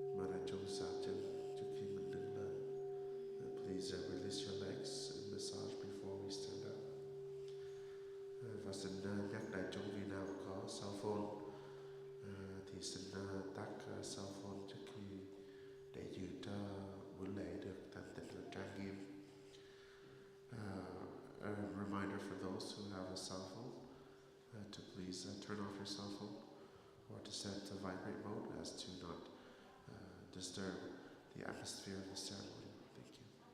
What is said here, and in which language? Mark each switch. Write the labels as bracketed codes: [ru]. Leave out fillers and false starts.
[vi] Đại chúng xả chân trước khi mình đứng lên. [en] Please release your legs and massage before we stand up. [vi] Và xin nhắc đại chúng vị nào có cell phone thì xin tắt cell phone trước khi, để giữ cho buổi lễ được thanh tịnh và trang nghiêm. [en] A reminder for those who have a cell phone to please turn off your cell phone or to set to vibrate mode as to not disturb the atmosphere of the ceremony. Thank you.